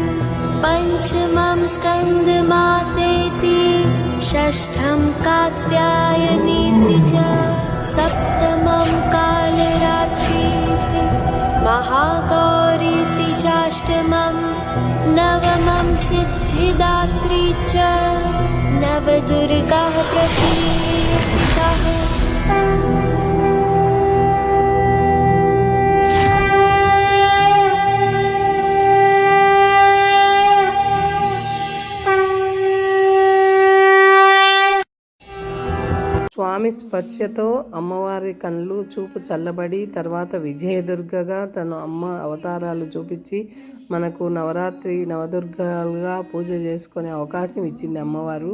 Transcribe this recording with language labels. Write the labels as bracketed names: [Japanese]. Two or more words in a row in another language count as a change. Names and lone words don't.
[Sanskrit] पञ्चमं स्कन्दमातेति षष्ठं कात्यायनीति च सप्तमं कालरात्रीति महागौरीति चाष्टमं नवमं सिद्धिदात्री च नवदुर्गाः प्रकीर्तिताः। [Telugu] స్వామి స్పర్శతో అమ్మవారి కళ్ళు చూపు చల్లబడి తర్వాత విజయదుర్గగా తన అమ్మ అవతారాలు చూపించి మనకు నవదుర్గాలుగా పూజ చేసుకునే అవకాశం ఇచ్చింది అమ్మవారు.